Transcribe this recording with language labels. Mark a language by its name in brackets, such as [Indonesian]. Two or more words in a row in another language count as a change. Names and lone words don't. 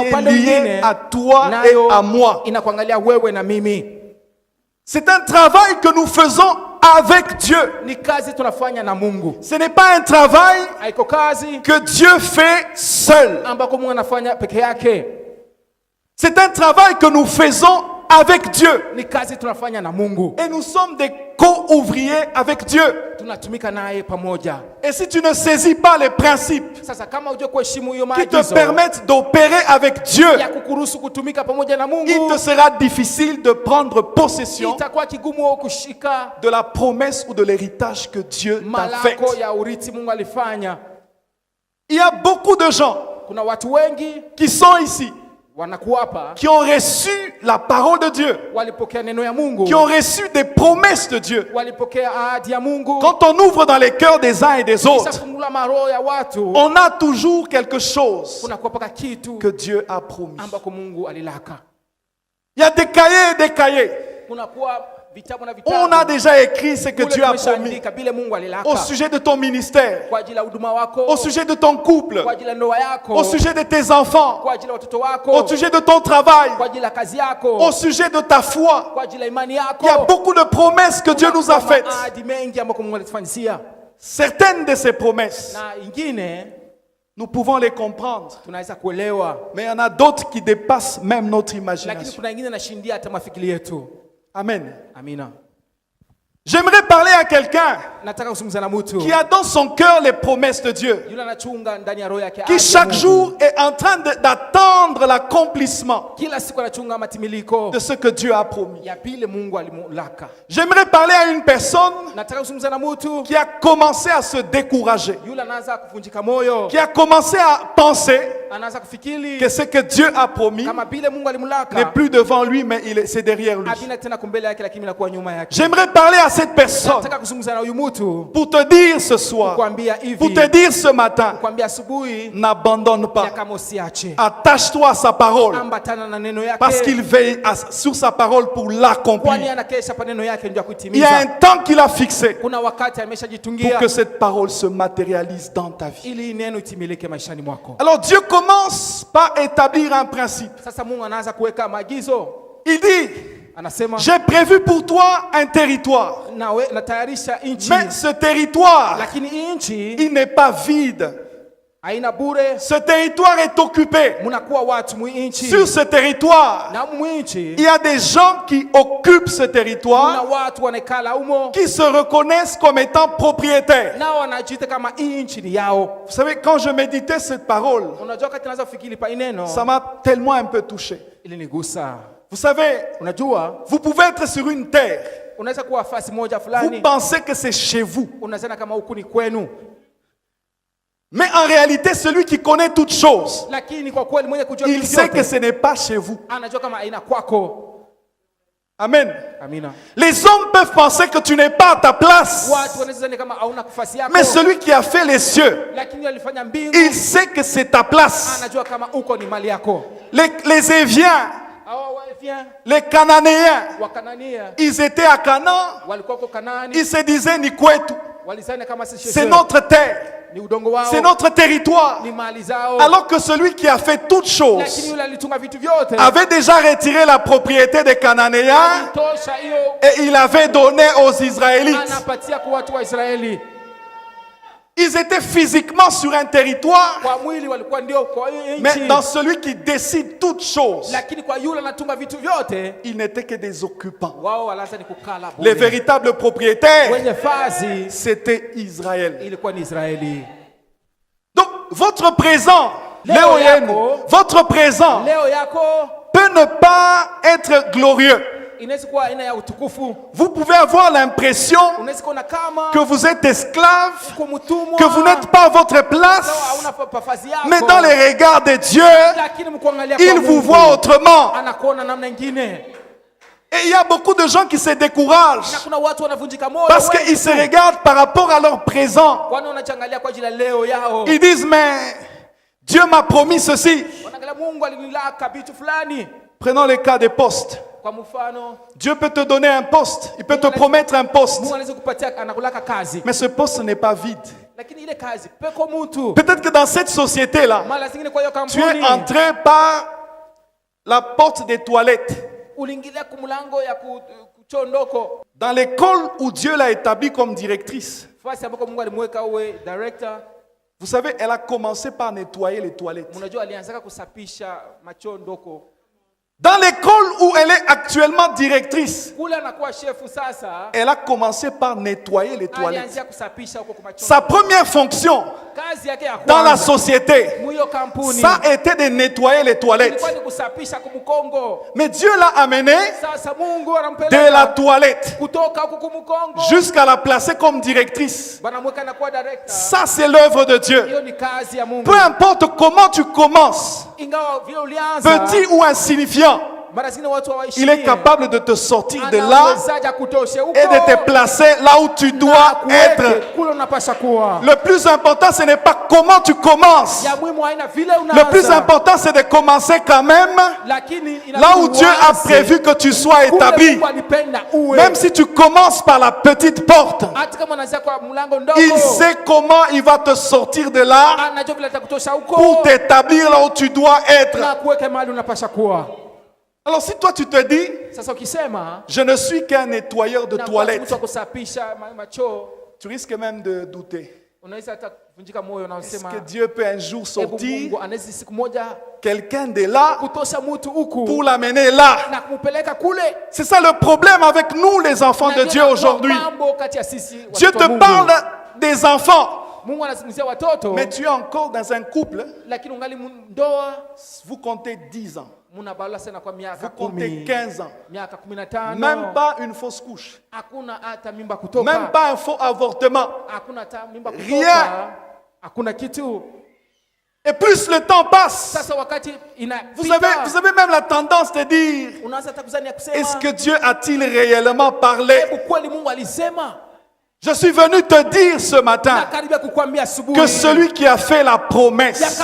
[French] qui est [Swahili] upande [French] liée [Swahili] mwingine [French] à toi et [Swahili] nayo [French] à moi. [Swahili] inakuangalia wewe na mimi. [French] C'est un travail que nous faisons avec Dieu. [Swahili] Ni kazi tunafanya na Mungu, [French] Ce n'est pas un travail [Swahili] haiko kazi [French] que Dieu fait seul. [Swahili] ambako Mungu anafanya peke yake. [French] C'est un travail que nous faisons avec Dieu. [Swahili] Ni kazi tunafanya na Mungu, [French] Et nous sommes des co-ouvriers avec Dieu. [Swahili] tunatumika naye pamoja. [French] Et si tu ne saisis pas les principes [Swahili] Sasa kama hujue kuheshimu hiyo [French] qui te [Swahili] maagizo [French] permettent d'opérer avec Dieu, [Swahili] ya kukuruhusu kutumika pamoja na [French] il [Swahili] Mungu, [French] te sera difficile de prendre possession [Swahili] itakuwa kigumu wewe kushika [French] de la promesse ou de l'héritage que Dieu t'a fait. [Swahili] malako ya urithi Mungu alifanya. [French] Il y a beaucoup de gens [Swahili] Kuna watu wengi [French] qui sont ici, [Swahili] wanakuwa hapa [French] qui ont reçu la parole de Dieu, [Swahili] walipokea neno ya Mungu, [French] qui ont reçu des promesses de Dieu. [Swahili] walipokea ahadi ya Mungu. [French] Quand on ouvre dans les cœurs des uns et des [Swahili] Kisha [French] autres, [Swahili] fungula maroho ya watu, [French] on a toujours quelque chose [Swahili] kuna kuwapaka kitu [French] que Dieu a promis. [Swahili] ambako Mungu alilaka. [French] Il y a des cahiers et des cahiers. [Swahili] Kuna kuwa vitabu na [French] On a [Swahili] vitabu [French] déjà écrit ce que [Swahili] kule [French] Dieu a promis [Swahili] tumeshaandika vile Mungu alilaka [French] au sujet de ton ministère, [Swahili] kwa ajili ya huduma wako, [French] au sujet de ton couple, [Swahili] kwa ajili ya ndoa yako, [French] au sujet de tes enfants, [Swahili] kwa ajili ya watoto wako, [French] au sujet de ton travail, [Swahili] kwa ajili ya kazi yako, [French] au sujet de ta foi. [Swahili] kwa ajili ya imani [French] Il y a [Swahili] yako. [French] beaucoup de promesses que Dieu nous a [Swahili] Kuna [French] faites. [Swahili] ahadi mengi ambako Mungu alitufanyisia, [French] Certaines de ces promesses, [Swahili] na ingine [French] nous pouvons les comprendre, [Swahili] tunaweza kuelewa, [French] mais il y en a d'autres qui dépassent même notre [Swahili] lakini [French] imagination. [Swahili] kuna ingine nashindia hata mafikiri yetu. [French] Amen. [Swahili] Amina. [French] J'aimerais parler à quelqu'un [Swahili] Nataka kuzungumza na mtu [French] qui a dans son cœur les promesses de Dieu, [Swahili] yule anachunga ndani ya roho yake [French] qui [Swahili] ahadi ya [French] chaque [Swahili] Mungu. [French] jour est en train d'attendre l'accomplissement [Swahili] Kila siku anachunga matimiliko [French] de ce que Dieu a promis. [Swahili] ya vile Mungu alimulaka. [French] J'aimerais parler à une personne [Swahili] Nataka kuzungumza na mtu [French] qui a commencé à se décourager, [Swahili] yule anaanza kuvunjika moyo, [French] qui a commencé à penser [Swahili] anaanza kufikiri [French] que ce que Dieu a promis [Swahili] kama vile Mungu [French] n'est [Swahili] alimulaka [French] plus devant lui, mais c'est derrière lui. [Swahili] havina tena kumbele yake, lakini inakuwa nyuma yake. [French] J'aimerais parler à cette personne [Swahili] Nataka kuzungumza na huyu mtu [French] pour te dire ce soir, [Swahili] kuambia [French] pour [Swahili] hivi, [French] te dire ce matin, [Swahili] kuambia asubuhi [French] n'abandonne [Swahili] ya [French] pas. [Swahili] kama usiache, [French] Attache-toi à sa parole, [Swahili] ambatana na neno [French] parce [Swahili] yake, [French] qu'il veille sur sa parole pour [Swahili] kwani [French] l'accomplir. [Swahili] anakesha pa neno yake ndio [French] Il y a [Swahili] kuitimiza. [French] un temps qu'il a fixé [Swahili] Kuna wakati [French] pour [Swahili] ameshajitungia [French] que cette parole se matérialise dans ta vie. [Swahili] ili neno itimilike maishani mwako. [French] Alors Dieu commence par établir un principe. [Swahili] Sasa Mungu anaanza kuweka maagizo, [French] Il dit, [Swahili] anasema [French] j'ai prévu pour toi un territoire. [Swahili] natayarisha nchi, [French] Mais ce territoire, [Swahili] lakini hii nchi [French] il n'est pas vide. [Swahili] haina bure, [French] Ce territoire est occupé. [Swahili] munakuwa watu mwi nchi, [French] Sur ce territoire, [Swahili] na mwi nchi [French] il y a des gens qui occupent ce [Swahili] kuna [French] territoire, [Swahili] watu wanekala umo, [French] qui se reconnaissent comme étant propriétaires. [Swahili] nao wanajiita kama hii nchi ni yao. [French] Vous savez, quand je méditais cette parole, [Swahili] Unajua wakati naanza kufikiri pa ineno [French] ça m'a tellement un peu touché. [Swahili] ilinigusa. [French] Vous savez, [Swahili] Unajua, [French] vous pouvez être sur une terre. [Swahili] unaweza kuwa fasi moja [French] Vous [Swahili] fulani, [French] pensez que c'est chez vous. [Swahili] unazana kama huku ni kwenu, [French] Mais en réalité, celui qui connaît toutes choses, [Swahili] lakini kwa kweli mwenye kujua [French] il [Swahili] vitu [French] sait que [Swahili] vyote [French] ce n'est pas chez vous. [Swahili] anajua kama aina kwako. [French] Amen. [Swahili] Amina. [French] Les hommes peuvent penser que tu n'es pas à ta place. [Swahili] Watu wanaweza zani kama hauna nafasi yako, [French] Mais celui qui a fait les cieux, [Swahili] lakini alifanya mbingu, [French] il sait que c'est ta place. [Swahili] anajua kama uko ni mali yako. [French] Les Éviens, [Swahili] Hao Waefia, [French] les Cananéens, [Swahili] Wakanania [French] ils étaient à Canaan. [Swahili] walikuwa kwa Kanaani, [French] Ils se disaient [Swahili] ni kwetu. walizani kama si [French] C'est [Swahili] shosho, [French] notre terre. [Swahili] ni udongo wao, [French] C'est notre territoire. [Swahili] ni mali zao. [French] Alors que celui qui a fait toutes [Swahili] Lakini [French] choses [Swahili] yule alitunga vitu vyote, [French] avait déjà retiré la propriété des Cananéens [Swahili] tosha hiyo [French] et il avait donné aux Israélites. [Swahili] anapatia kwa watu wa Israeli. [French] Ils étaient physiquement sur un territoire, [Swahili] Kwa mwili walikuwa ndio kwa hiyo [French] mais [Swahili] nchi, [French] dans celui qui décide toutes choses, [Swahili] lakini kwa yule anatunga vitu vyote, [French] ils n'étaient que des occupants. [Swahili] wao walaza ni kukala [French] Les [Swahili] bure. [French] véritables propriétaires, [Swahili] Wenye fazi [French] c'était Israël. [Swahili] ilikuwa ni Israeli. [French] Donc, votre présent, [Swahili] Leo Léo Yen, yako. [French] votre présent [Swahili] Leo yako [French] peut ne pas être glorieux. [Swahili] inaweza kuwa aina ya utukufu. [French] Vous pouvez avoir l'impression [Swahili] Unaweza kuona kama [French] que vous êtes esclave, [Swahili] uko mtumwa, [French] que vous n'êtes pas à votre [Swahili] sawa, [French] place, [Swahili] hauna pafazi yako, [French] mais dans les regards de Dieu, [Swahili] lakini mkuangalia kwa [French] il vous [Swahili] Mungu, [French] voit autrement. [Swahili] anakuona namna nyingine. [French] Et il y a beaucoup de gens qui se [Swahili] Na [French] découragent [Swahili] kuna watu wanavunjika moyo [French] parce [Swahili] wengi [French] qu'ils se [Swahili] tu. [French] regardent par rapport à leur présent. [Swahili] Kwani wanachangalia kwa ajili ya leo yao, [French] Ils disent, mais Dieu m'a promis ceci. [Swahili] wanaangalia Mungu alinilaka vitu fulani. [French] Prenons le cas des postes. [Swahili] Kwa mfano, [French] Dieu peut te donner un poste, il peut te promettre un poste, [Swahili] Mungu anaweza kupatia, anakulaka kazi, [French] mais ce poste n'est pas vide. [Swahili] lakini ile kazi peko mtu. [French] Peut-être que dans cette société-là, [Swahili] Mara zingine kwa hiyo [French] tu es [Swahili] kampuni [French] entré par la porte des toilettes. [Swahili] uliingilia kumlango ya kuchondoko, [French] Dans l'école où Dieu l'a établie comme directrice, [Swahili] fasi ambako Mungu alimweka uwe director. [French] vous savez, elle a commencé par nettoyer les toilettes. [Swahili] Mnajua alianzaka kusafisha machondoko. [French] Dans l'école où elle est actuellement directrice, [Swahili] Kule anakuwa shefu sasa, [French] elle a commencé par nettoyer les toilettes. [Swahili] alianzia kusafisha huko kwa machondoko. [French] Sa première fonction [Swahili] Kazi yake ya [French] dans la [Swahili] kwanza [French] société, [Swahili] mwiyo kampuni [French] ça a été de nettoyer les toilettes. [Swahili] ilikuwa ni kusafisha kumkongo. [French] Mais Dieu l'a amené [Swahili] Sasa Mungu [French] de la [Swahili] anampeleka [French] toilette [Swahili] kutoka huko kumkongo, [French] jusqu'à la placer comme directrice. [Swahili] banamweka na kuwa director. [French] Ça, c'est l'œuvre de Dieu. [Swahili] Hiyo ni kazi ya Mungu. [French] Peu importe comment tu commences, [Swahili] Ingawa vile ulianza, [French] petit ou insignifiant, [Swahili] mara zingine watu hawaishi. [French] il est capable de te sortir de là [Swahili] Anawezaje akutoshe huko [French] et de te placer là où tu dois être. [Swahili] kuweke kule unapasha kuwa. [French] Le plus important, ce n'est pas comment tu commences. [Swahili] Ya muhimu haina vile [French] Le plus [Swahili] unaanza, [French] important, c'est de commencer quand même [Swahili] lakini [French] là où Dieu a prévu que tu sois établi. [Swahili] Mungu alipenda uwe. [French] Même si tu commences par la petite porte, [Swahili] Hata kama unaanzia kwa mlango ndogo, [French] il sait comment il va te sortir de là [Swahili] anajua vile atakutosha [French] pour [Swahili] huko [French] t'établir là où tu dois être. [Swahili] na kuweka mahali unapasha kuwa. [French] Alors si toi tu te dis, [Swahili] Sasa ukisema [French] je ne suis qu'un nettoyeur de [Swahili] na mtu [French] toilettes, [Swahili] wa kusafisha machoo, [French] tu risques même de douter. [Swahili] unaweza hata kuvunjika moyo na [French] Est-ce [Swahili] usema [French] que Dieu peut un jour [Swahili] hebu [French] sortir [Swahili] Mungu anaweza siku moja [French] quelqu'un de là [Swahili] kutosha mtu huku [French] pour l'amener là? [Swahili] na kumpeleka kule. [French] C'est ça le problème avec nous les enfants de [Swahili] Na [French] Dieu [Swahili] ndio [French] aujourd'hui. [Swahili] mambo kati ya sisi [French] Dieu [Swahili] watoto wa [French] te [Swahili] Mungu. [French] parle des enfants, [Swahili] Mungu anazungumzia watoto, [French] mais tu es encore dans un couple, [Swahili] lakini ungali ndoa, [French] vous comptez 10 ans, [Swahili] mnabala sana kwa miaka [French] vous comptez 10, 15 ans, [Swahili] miaka 15, [French] même pas une fausse couche, [Swahili] hakuna hata mimba kutoka, [French] même pas un faux avortement. [Swahili] hakuna hata mimba kutoka, [French] Rien. [Swahili] hakuna kitu. [French] Et plus le temps passe, [Swahili] Sasa wakati [French] vous avez même la tendance de dire, [Swahili] unaanza hata kuzania kusema, [French] est-ce que Dieu a-t-il réellement parlé? [Swahili] hebu kweli Mungu alisema? [French] Je suis venu te dire ce [Swahili] Na [French] matin [Swahili] karibia kukwambia asubuhi [French] que celui qui a fait la [Swahili] ya [French] promesse,